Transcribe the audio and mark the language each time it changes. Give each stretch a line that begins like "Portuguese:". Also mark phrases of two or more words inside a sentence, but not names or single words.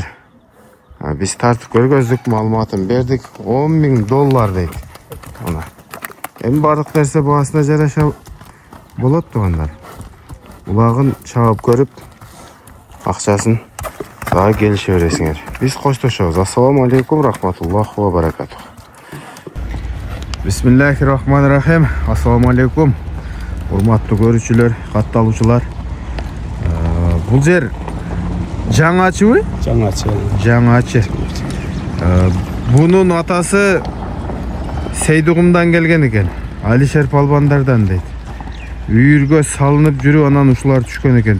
Kyrgyz: Биз тартып көргөздүк, маалыматын бердик. $10,000 дейт. Мына. Эми бардык нерсе баасына жараша болот туугандар. Улагын чабып көрүп, акчасын дагы келише бересиңер. Биз коштошобуз.
Arabic: السلام عليكم، رحمة الله وبركاته. بسم الله الرحمن الرحيم. السلام عليكم.
Kyrgyz: Урматтуу көрүүчүлөр, катталуучулар. Бул жер жаңачыбы? Жаңачы. Бунун атасы Сейдугумдан келген экен. Алишер Палбандардан дейт. Үйүргө салынып жүрүп, анан ушулар түшкөн экен.